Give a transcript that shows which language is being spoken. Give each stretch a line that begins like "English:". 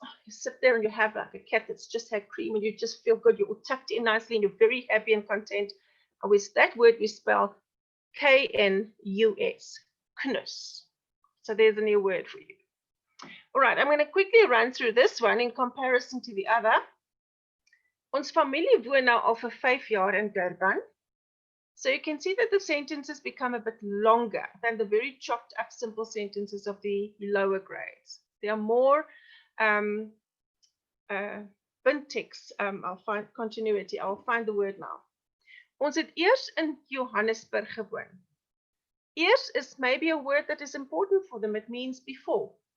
English: Oh, you sit there and you have like a cat that's just had cream and you just feel good. You're all tucked in nicely and you're very happy and content. And with that word, we spell K-N-U-S, knus. So there's a new word for you. All right, I'm going to quickly run through this one in comparison to the other.
Afrikaans: Ons familie woon nou al vir 5 jaar in Durban.
English: So you can see that the sentences become a bit longer than the very chopped up simple sentences of the lower grades. There are more syntax, I'll find continuity, I'll find the word now.
Afrikaans: Ons het eers in Johannesburg gewoon.
English: Eers is maybe a word that is important for them, it means before.